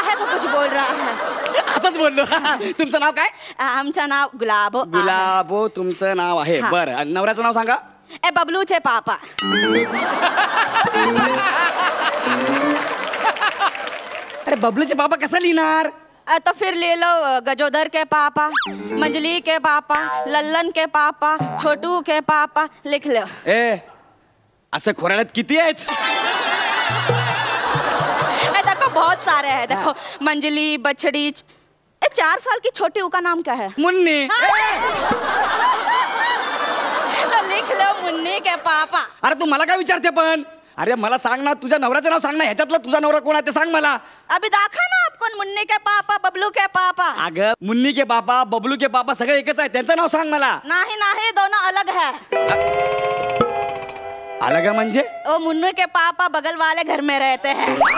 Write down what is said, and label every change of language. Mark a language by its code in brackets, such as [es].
[hi] कुछ बोल रहा है. [mr] आताच बोललो. तुमचं नाव काय? आमचं नाव गुलाबो. गुलाबो तुमचं नाव आहे. बरं, नवऱ्याचं नाव सांगा. बबलूचे पापा. अरे बबलूचे पापा कसं लिहिणार? [hi] तो फिर ले लो गजोदर के पापा, मंजली के पापा, लल्लन के पापा, छोटू के पापा लिख लो. [mr] असं खोराड्यात किती आहेत? [hi] देखो बहुत सारे हैं. देखो मंजली, बछड़ी. 4 साल की छोटी का नाम क्या है? मुन्नी. तो लिख लो मुन्नी के पापा. [mr] अरे तू मला काय विचारते पण? अरे मला सांग ना, तुझ्या नवऱ्याचं नाव सांग ना. ह्याच्यातला तुझा नवरा कोण आहे ते सांग मला. [hi] अभी दाखा ना आपको. मुन्नी के पापा, बबलू के पापा. [mr] अगं [hi] मुन्नी के पापा, बबलू के पापा [mr] सगळे एकच आहे. त्यांचं नाव सांग मला. नाही नाही, [hi] दोनों अलग है. [mr] अलग है म्हणजे? [hi] वो मुन्नू के पापा बगल वाले घर में रहते हैं.